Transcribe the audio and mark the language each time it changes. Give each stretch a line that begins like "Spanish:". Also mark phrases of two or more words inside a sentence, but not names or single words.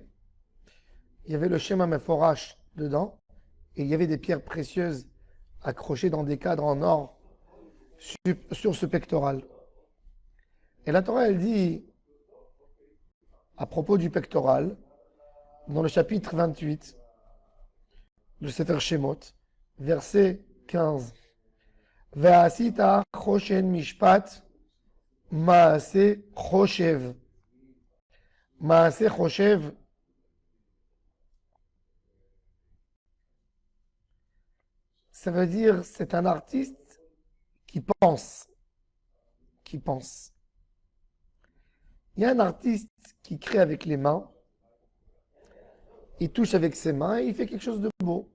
French: Il y avait le
Hebrew: שם מפורש
French: dedans et il y avait des pierres précieuses accrochées dans des cadres en or sur ce pectoral. Et la Torah, elle dit, à propos du pectoral, dans le chapitre 28 de
Hebrew: ספר שמות,
French: verset 15,
Hebrew: ועשית חשן משפט מעשה חשב. מעשה חשב,
French: ça veut dire c'est un artiste qui pense. Qui pense. Il y a un artiste qui crée avec les mains, il touche avec ses mains et il fait quelque chose de beau.